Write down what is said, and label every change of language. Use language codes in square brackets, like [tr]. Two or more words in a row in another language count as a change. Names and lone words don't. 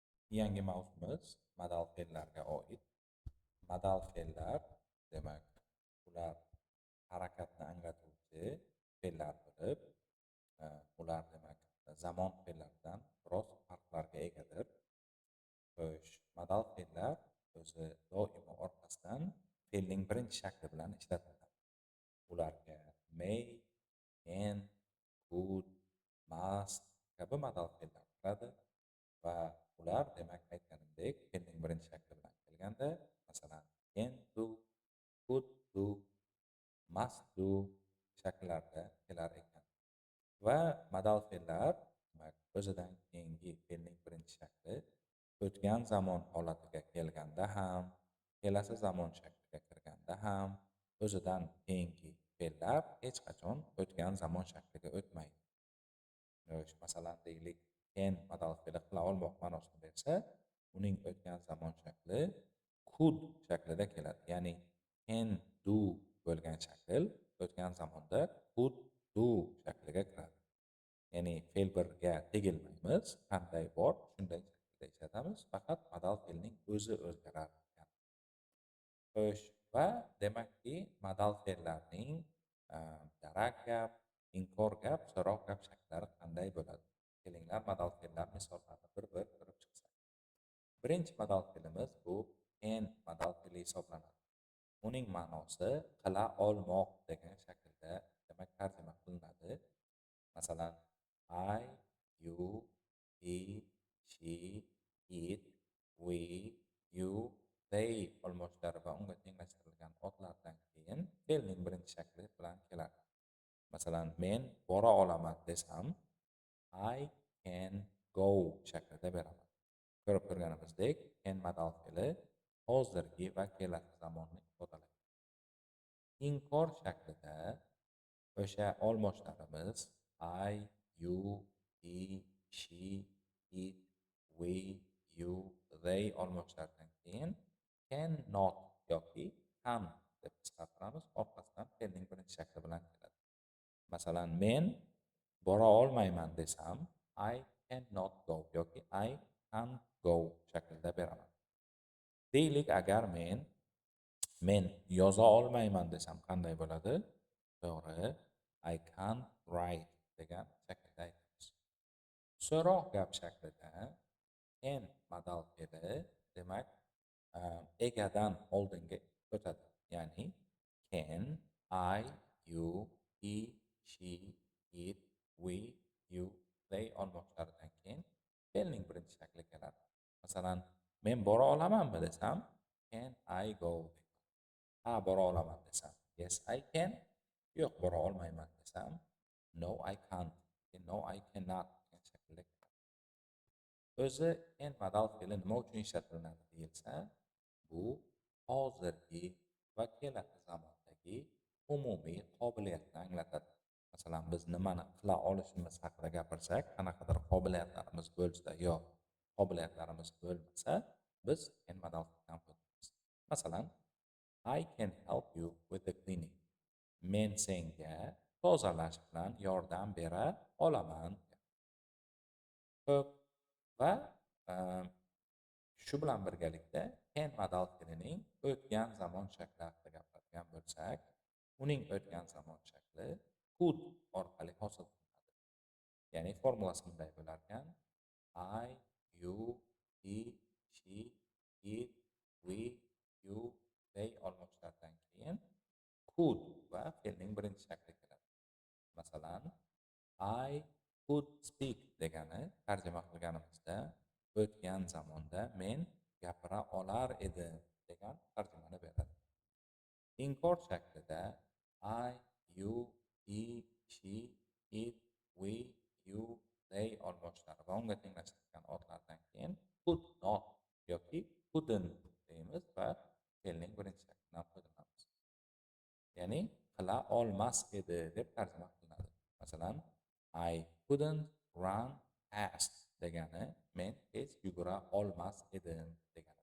[uz] Yangi mavzumiz modal fe'llarga oid. Modal fe'llar demak, ular harakatni anglatuvchi fe'llar bo'lib, ular demak zamon fe'llaridan biroz farqlarga egadir. Xo'sh, modal fe'llar o'zi doimo orqasidan fe'lning birinchi shakli bilan ishlatiladi. Ularga [en] may, can, could, must [uz] kabi modal fe'llar kiradi va ular demak aytganimdek fe'lning birinchi shakli bilan kelganda, masalan, [en] can do, could do, must do [uz] shakllarida kelar ekan. Va modal fe'llar demak o'zidan keyingi fe'lning birinchi shakli o'tgan zamon holatiga kelganda ham, kelasi zamon shakliga kirganda ham o'zidan keyingi fe'llar hech qachon o'tgan zamon shakliga o'tmaydi. Masalan, deylik, can modal fe'li qila olmoq ma'nosini bersa, uning o'tgan zamon shakli could shaklida keladi. Ya'ni [en] can do [uz] bo'lgan shakl o'tgan zamonda [en] could do [uz] shakliga kiradi. Ya'ni fe'l birga tegilmaymiz, qanday bor shunday shaklda ishlatamiz, faqat modal fe'lning o'zi o'zgarar ekan. Xo'sh, va demakki modal fe'llarning darak gap, inkor gap, so'roq gap shakllari qanday bo'ladi? Kelinglar, modal fe'llar misollarini bir-bir ko'rib chiqsak. Birinchi modal fe'limiz bu can modal fe'li hisoblanadi. Uning ma'nosi qila olmoq degan shaklda demak tarjima qilinadi. Masalan, [en] I, you, he, she, it, we, you, they [uz] olmoshlari va unga tenglashtirilgan otlardan keyin fe'lning birinchi shakli bilan keladi. Masalan, men bora olaman desam, [en] I can go [uz] shaklida beraman. Ko'rib turganimizdek, can modal fe'li hozirgi va kelasi zamonni ifodalaydi. Inkor shaklida o'sha olmoshlarimiz [en] I, you, he, she, it, we, you, they [uz] olmoshlaridan keyin cannot yoki can deb qisqartiramiz, orqasidan fe'lning birinchi shakli bilan keladi. Masalan, men bora olmayman desam, [en] I cannot go yoki I can't go [uz] shaklida beraman. Deylik, agar men yoza olmayman desam qanday bo'ladi? To'g'ri, [en] I can't write [uz] degan shaklda aytamiz. So'roq gap shaklida can modal fe'li demak egadan oldinga o'tadi. Ya'ni [en] can, I, you, he, she, it, we, you, they [uz] olmoshlaridan keyin fe'lning birinchi shakli keladi. Masalan, men bora olamanmi desam, [en] can I go? [uz] Ha, bora olaman desam, [en] yes I can. [uz] Yo'q, bora olmayman desam, [en] no I can't, no I cannot [uz] degan shaklda keladi. O'zi can modal fe'li nima uchun ishlatiladi deyilsa, bu hozirgi va kelasi zamondagi umumiy qobiliyatni anglatadi. Masalan, biz nimani qila olishimiz haqida gapirsak, qanaqadir qobiliyatlarimiz bo'lsa yo qobiliyatlarimiz bo'lmasa, biz can modal fe'lidan foydalanamiz. Masalan, [en] I can help you with the cleaning. [uz] Men senga tozalash bilan yordam bera olaman. Xo'p, va shu bilan birgalikda can modal fe'lining o'tgan zamon shakli haqida gapiradigan bo'lsak, uning o'tgan zamon shakli could orqali hosil qilinadi. Ya'ni formulasi bunday bo'lar ekan: [en] I, you, he, she, it, we, you, they [uz] olmoshlaridan keyin could va fe'lning birinchi shakli keladi. Masalan, [en] I could speak [uz] degani tarjima qilganimizda o'tgan zamonda men gapira olar edim degan tarjimani beradi. Inkor shaklida [en] I, you, he, she, it, we, you, they [uz] olmoshlari va unga tenglashtirilgan otlardan keyin [en] could not [uz] yoki couldn't deymiz va fe'lning birinchi shaklidan foydalanamiz. Ya'ni qila olmas edi deb tarjima qilinadi. Masalan, [en] I couldn't run fast [uz] degani men tez yugura olmas edim degani.